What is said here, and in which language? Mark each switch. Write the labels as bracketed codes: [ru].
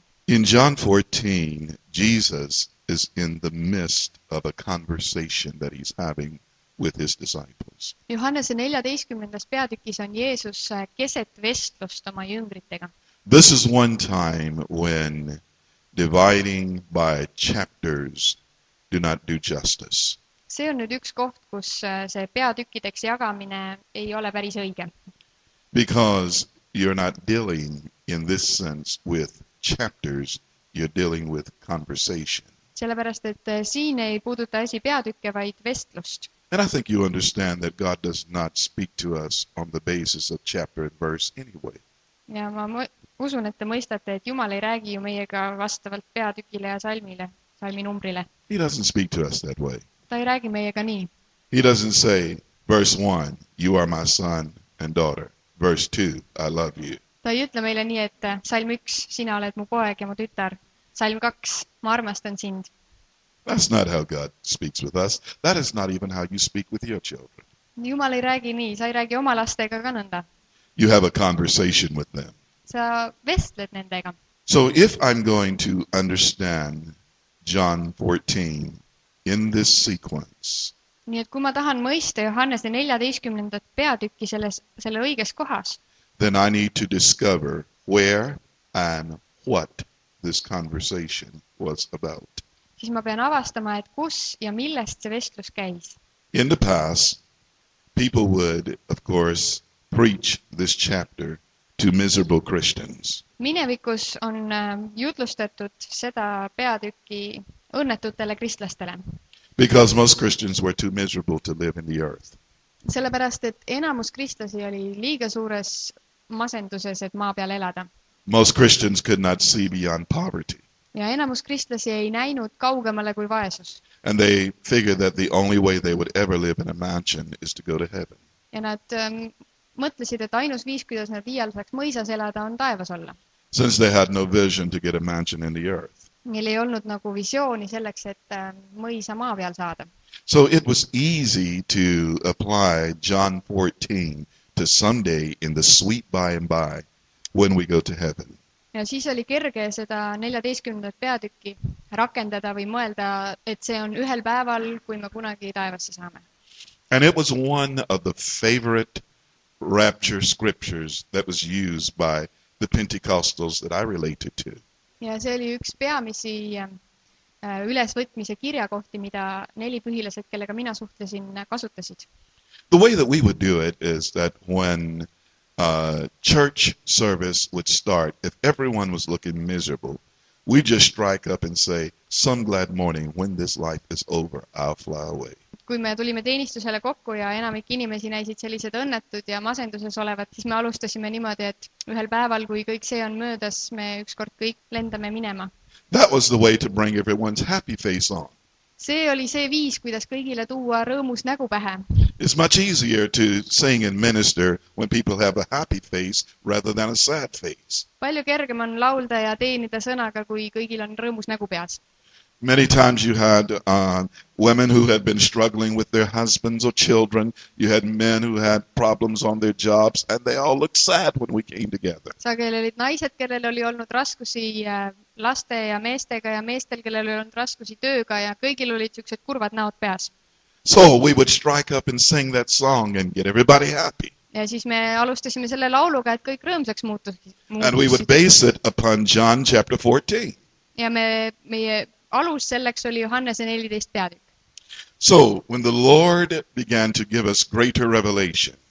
[en] In John 14, Jesus is in the midst of a conversation that he's having with his disciples. [et] Johannese 14. peatükis on Jeesus keset vestlust oma jüngritega. [en] This is one time when dividing by chapters do not do justice. [et] See on nüüd üks koht, kus see peatükkideks jagamine ei ole päris õige. [en] Because you're not dealing in this sense with chapters, you're dealing with conversation. [et] Sellepärast, et siin ei puuduta asi peatükke, vaid vestlust. [en] And I think you understand that God does not speak to us on the basis of chapter and verse anyway. [et] Ja ma usun, et te mõistate, et Jumal ei räägi ju meiega vastavalt peatükile ja salmile, salmi numbrile. [en] He doesn't speak to us that way. [et] Ta ei räägi meiega nii. [en] He doesn't say, verse 1, you are my son and daughter. Verse 2, I love you. [et] Ta ei ütle meile nii, et salm 1, sina oled mu poeg ja mu tütar. Salm 2, ma armastan sind. [en] That's not how God speaks with us. That is not even how you speak with your children. [et] Jumal ei räägi nii, sa ei räägi oma lastega ka nõnda. [en] You have a conversation with them. [et] Sa vestled nendega. [en] So if I'm going to understand John 14 in this sequence, [et] Nii et kui ma tahan mõista Johannese 14. peatükki selle õiges kohas, [en] then I need to discover where and what this conversation was about. [et] siis ma pean avastama, et kus ja millest see vestlus käis. [en] In the past, people would, of course, preach this chapter to miserable Christians. [et] Minevikus on jutlustatud seda peatükki õnnetutele kristlastele. [en] Because most Christians were too miserable to live in the earth. [et] Sellepärast, et enamus kristlasi oli liiga suures masenduses, et maa peal elada. [en] Most Christians could not see beyond poverty. [et] Ja enamus kristlasi ei näinud kaugemale kui vaesus. [en] And they figured that the only way they would ever live in a mansion is to go to heaven. [et] Ja nad mõtlesid, et ainus viis, kuidas nad iial saaks mõisas elada, on taevas olla. [en] Since they had no vision to get a mansion in the earth. [et] Neil ei olnud nagu visiooni selleks, et mõisa maa peal saada. [en] So it was easy to apply John 14 to someday in the sweet by and by when we go to heaven. [et] Ja siis oli kerge seda 14. peatükki rakendada või mõelda, et see on ühel päeval, kui me kunagi taevasse saame. [en] And it was one of the favorite rapture scriptures that was used by the Pentecostals that I related to. [et] Ja see oli üks peamisi ülesvõtmise kirjakohti, mida 4 põhilased, kellega mina suhtlesin, kasutasid. [en] The way that we would do it is that when church service would start, if everyone was looking miserable, we just strike up and say, some glad morning, when this life is over, I'll fly away. [et] Kui me tulime teenistusele kokku ja enamik inimesi näisid sellised õnnetud ja masenduses olevat, siis me alustasime niimoodi, et ühel päeval, kui kõik see on möödas, me ükskord kõik lendame minema. [en] That was the way to bring everyone's happy face on. [et] See oli see viis, kuidas kõigile tuua rõõmus nägu pähe. [en] It's much easier to sing and minister when people have a happy face rather than a sad face. [et] Palju kergem on laulda ja teenida sõnaga, kui kõigil on rõõmus nägu peas. [en] Many times you had women who had been struggling with their husbands or children. You had men who had problems on their jobs, and they all looked sad when we came together. [et] Sageli olid naised, kellel oli olnud raskusi laste ja meestega ja meestel, kellel oli olnud raskusi tööga ja kõigil olid niisugused kurvad näod peas. [en] So we would strike up and sing that song and get everybody happy. [et] Ja siis me alustasime selle lauluga, et kõik rõõmsaks muutusid. [en] And we would base it upon John chapter 14. [et] Ja meie alus selleks oli Johannese 14 peatükk. [en] So when the Lord began to give us greater revelation,